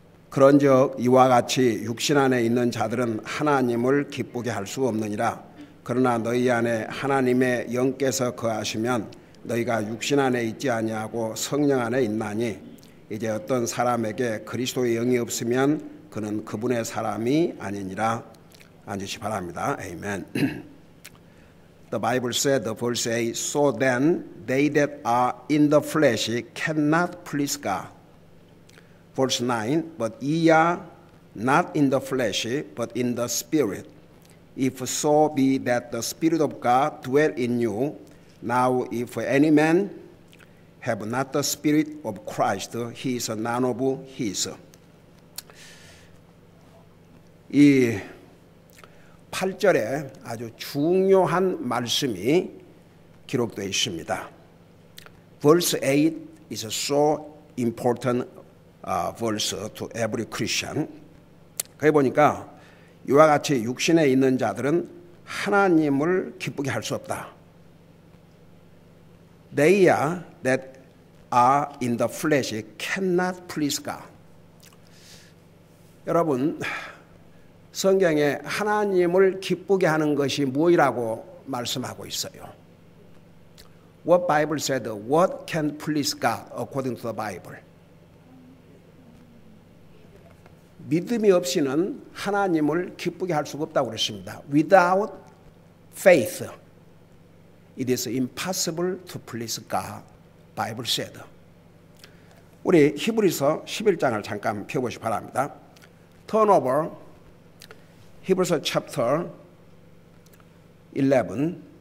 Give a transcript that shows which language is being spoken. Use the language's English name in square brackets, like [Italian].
[Korean] 그런즉 이와 같이 육신 안에 있는 자들은 하나님을 기쁘게 할 수 없느니라. 그러나 너희 안에 하나님의 영께서 거하시면 너희가 육신 안에 있지 아니하고 성령 안에 있나니 이제 어떤 사람에게 그리스도의 영이 없으면 그는 그분의 사람이 아니니라. 앉으시 바랍니다. 아멘. [English] The Bible said, the verse 8, so then they that are in the flesh cannot please God. Verse 9, but ye are not in the flesh, but in the Spirit. If so be that the Spirit of God dwell in you. Now if any man have not the Spirit of Christ, he is none of his. [Korean] 이 8절에 아주 중요한 말씀이 기록되어 있습니다. [English] Verse 8 is a so important verse to every Christian. [Korean] 거기 보니까 이와 같이 육신에 있는 자들은 하나님을 기쁘게 할 수 없다. [English] They that are in the flesh cannot please God. [Korean] 여러분, 성경에 하나님을 기쁘게 하는 것이 무엇이라고 말씀하고 있어요? [English] What Bible said, what can please God according to the Bible? [Korean] 믿음이 없이는 하나님을 기쁘게 할 수가 없다고 그랬습니다. [English] Without faith, it is impossible to please God, Bible said. [Korean] 우리 히브리서 11장을 잠깐 펴보시기 바랍니다. [English] Turn over 히브리서 chapter 11.